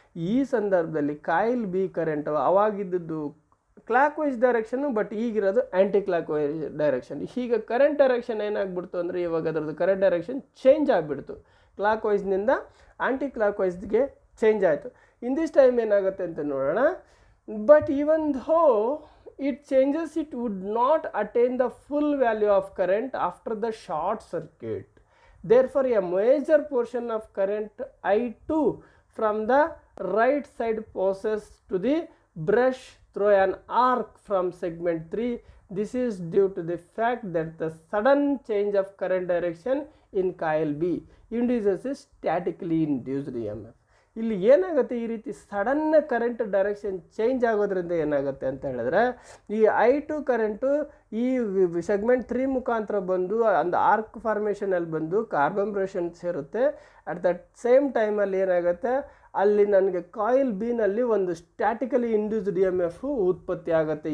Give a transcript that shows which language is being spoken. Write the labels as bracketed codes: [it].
[kn] ಈ ಸಂದರ್ಭದಲ್ಲಿ coil B current ಅವಾಗಿದ್ದು clock wise direction, but ಈಗಿರೋದು anti clock wise direction. ಈಗ current direction ಏನಾಗ್ಬಿಡ್ತು ಅಂದರೆ, ಇವಾಗ ಅದರದ್ದು ಕರೆಂಟ್ ಡೈರೆಕ್ಷನ್ ಚೇಂಜ್ ಆಗಿಬಿಡ್ತು. ಕ್ಲಾಕ್ ವೈಸ್ನಿಂದ ಆ್ಯಂಟಿ ಕ್ಲಾಕ್ ವೈಸ್ಗೆ ಚೇಂಜ್ ಆಯಿತು. [en] in this time [kn] ಏನಾಗುತ್ತೆ ಅಂತ ನೋಡೋಣ. [en] But even though it changes, it would not attain the full value of current after the short circuit. Therefore, a major portion of current I2 from the right side passes to the brush through an arc from segment 3. This is due to the fact that the sudden change of current direction in coil B induces a statically induced EMF. [kn] ಇಲ್ಲಿ ಏನಾಗುತ್ತೆ, ಈ ರೀತಿ sudden current direction change ಆಗೋದ್ರಿಂದ ಏನಾಗುತ್ತೆ ಅಂತ ಹೇಳಿದ್ರೆ, ಈ I2 current ಈ ಸೆಗ್ಮೆಂಟ್ 3 ಮುಖಾಂತರ ಬಂದು ಒಂದು ಆರ್ಕ್ ಫಾರ್ಮೇಷನಲ್ಲಿ ಬಂದು ಕಾರ್ಬನ್ ಬ್ರಷ್ ಸೇರುತ್ತೆ. [en] at that same [kn] ಟೈಮಲ್ಲಿ ಏನಾಗುತ್ತೆ, ಅಲ್ಲಿ ನನಗೆ ಕಾಯಿಲ್ ಬಿನಲ್ಲಿ ಒಂದು ಸ್ಟ್ಯಾಟಿಕಲಿ ಇಂಡ್ಯೂಸ್ಡ್ EMF ಉತ್ಪತ್ತಿ ಆಗುತ್ತೆ.